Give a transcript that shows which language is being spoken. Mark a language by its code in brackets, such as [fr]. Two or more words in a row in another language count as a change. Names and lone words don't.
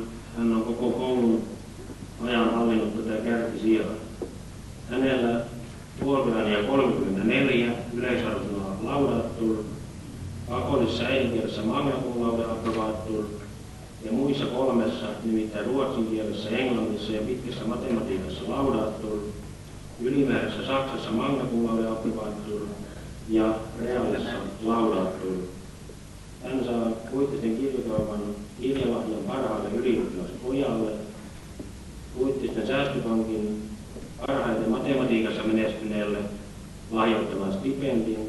[fi] Hän on koko koulun ajan hallinnut tätä kärkisijaa. Hänellä puolueääniä 34, yleisarvosana laudatur, pakollisessa äidinkielessä [la] magna cum laude approbatur [fi] ja muissa 3, nimittäin ruotsin kielessä, englannissa ja pitkässä matematiikassa laudatur, ylimääräisessä Saksassa [la] magna cum laude approbatur [fi] ja reaalissa laudatur. Hän saa Puittisten kirjakaupan kirjalahjan parhaalle ylioppilaspojalle, Puittisten säästöpankin parhaiten matematiikassa menestyneelle lahjoittaman stipendin.